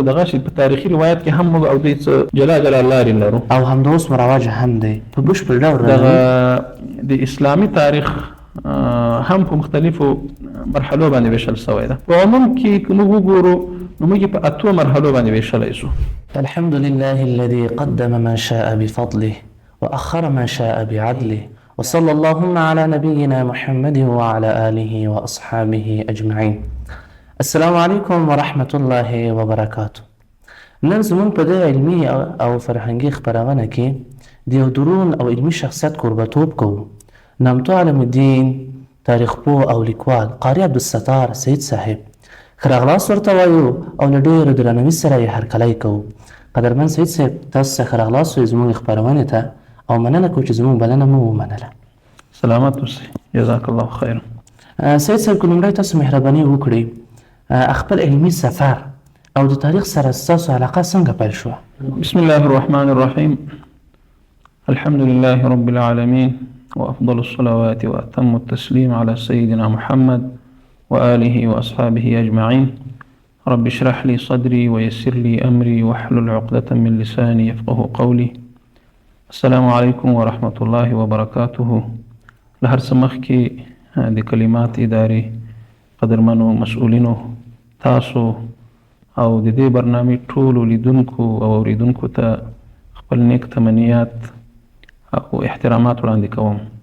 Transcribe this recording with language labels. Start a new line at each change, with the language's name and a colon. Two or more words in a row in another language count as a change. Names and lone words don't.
Pashto: دغه شی په تاریخي روایت کې هم موږ او دوی څه جلا جلا لارې لرو او همداوس مروج هم دی په بشپړ ډول. دغه د اسلامي تاریخ هم په مختلفو مرحلو باندې ویشل شوی ده. په عموم کې که موږ وګورو نو موږ په اتو مرحلو باندې ویشلی شو.
Arabic: الحمد لله الذي قدم ما شاء بفضله وأخر ما شاء بعدله وصلى اللهم على نبينا محمد وعلى آله وأصحابه أجمعين. السلام عليكم ورحمة الله وبركاته.
Pashto: نن زمون په دې علمي او فرهنګي خبرونه کې د یو درون او علمي شخصیت قربتوب کوو. نامتو عالم الدین، تاریخ پوه او لیکوال قاري عبدالستار سید صاحب ښه راغلاست ورته وایو او له ډېرو درناوي سره یې هرکلی کوو. قدرمن سید صاحب، تاسو څخه ښه راغلاست وایو زموږ خپرونې ته او مننه کوو چې زموږ بلنه مو ومنله. سلامت اوسئ،
Arabic: جزاک الله خیر.
Pashto: سید صاحب، که لومړی تاسو مهرباني وکړئ خپل علمي سفر او د تاریخ سره ستاسو علاقه څنګه پیل شوه؟
Arabic: بسم الله الرحمن الرحیم. الحمد لله رب العالمين وأفضل الصلوات وأتم التسليم على سيدنا محمد وآله وأصحابه أجمعين. رب اشرح لي صدري ويسر لي أمري واحلل عقدة من لساني يفقه قولي. السلام عليكم ورحمة الله وبركاته.
Pashto: لهر سمخ کې د کلمات ادارې قدرمنو مسؤلینو، تاسو او د دې برنامې ټولو لیدونکو او اوریدونکو ته خپل نیک تمنیات او احترامات وړاندې کوم.